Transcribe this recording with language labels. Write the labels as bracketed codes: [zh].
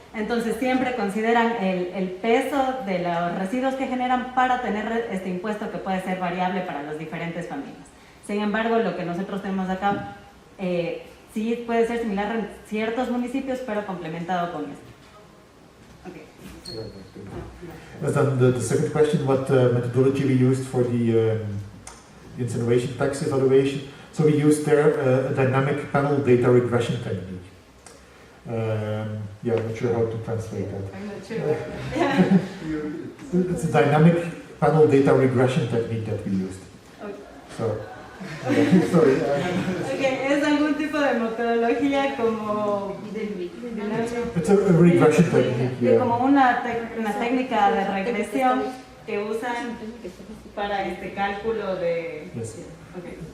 [es] Entonces siempre consideran el peso de los residuos que generan para tener este impuesto que puede ser variable para las diferentes familias. Sin embargo, lo que nosotros tenemos acá sí puede ser similar en ciertos municipios, pero complementado con esto. [en] Okay. And then the second question, what methodology we used for the incineration tax evaluation. So we used there a dynamic panel data regression technique. Yeah, I'm not sure how to translate that. I'm not sure. It's a dynamic panel data regression technique that we used. Okay. So, sorry. [es] Okay, ¿es algún tipo de metodología como [en] It's a regression technique, yeah. [es] como una técnica de regresión que usan para este cálculo de [en] Yes. okay.